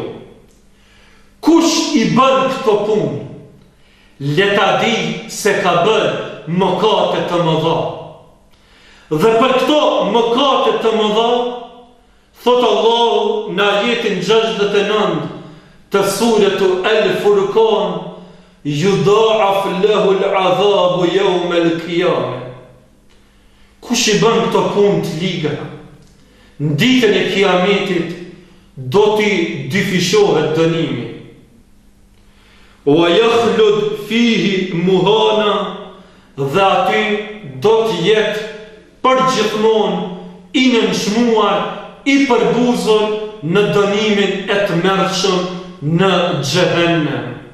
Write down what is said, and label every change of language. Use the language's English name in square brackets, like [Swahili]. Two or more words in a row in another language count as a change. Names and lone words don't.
[Albanian] Kush i bën këto punë, le ta di se ka bën mëkate të mëdha. Dhe për këto mëkate të mëdha, thot Allahu në ajetin 69 të suratu Al-Furqan, [Arabic] يضاعف له العذاب يوم القيامة. [Albanian] Kush i bën këto punë të liga, në ditën e kiametit do t'i dyfishohet dënimi. [Arabic] ويخلد فيه مهانا, [Albanian] dhe aty do t'jetë përgjithmonë i nënçmuar, i përbuzur në dënimin e tmerrshëm në xhehenem.